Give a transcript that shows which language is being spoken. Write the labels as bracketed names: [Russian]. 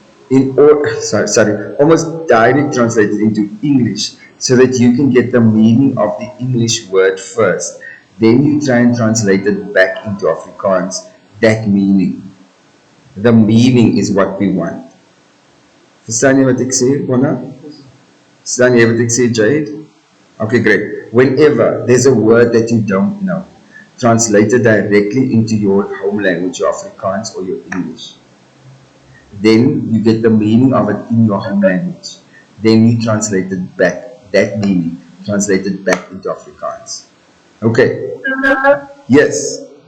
[English] Almost direct translated into English, so that you can get the meaning of the English word first. Then you try and translate it back into Afrikaans, that meaning. The meaning is what we want. [Afrikaans] Verstaan jy wat ek sê, Bona? Verstaan jy wat ek sê, Jade? [English] Okay, great. Whenever there's a word that you don't know, translate it directly into your home language, your Afrikaans or your English. Then you get the meaning of it in your home language. Then you translate it back, that meaning, translate it back into Afrikaans. Okay. Yes.